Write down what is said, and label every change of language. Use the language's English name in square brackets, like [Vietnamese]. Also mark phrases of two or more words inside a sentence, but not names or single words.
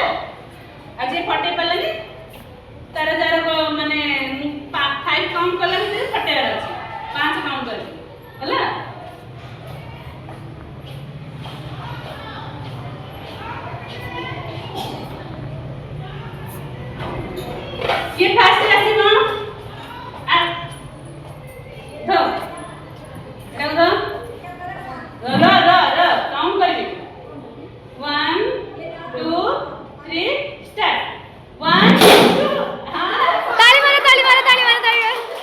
[Odia] ଆଉ ଯିଏ ଫଟେଇ ପାରିଲାନି ତାର ଯାର ମାନେ 5 କାଉଣ୍ଟ କଲା ଭିତରେ ଫଟେଇବାର ଅଛି, 5 କାଉଣ୍ଟ କରିକି ହେଲା। କିଏ ଫାଷ୍ଟ ଆସିବ? [Hindi] काउंट करिए 1 2 3 स्टार्ट 1 2 ताली मारो ताली मारो ताली मारो ताली मारो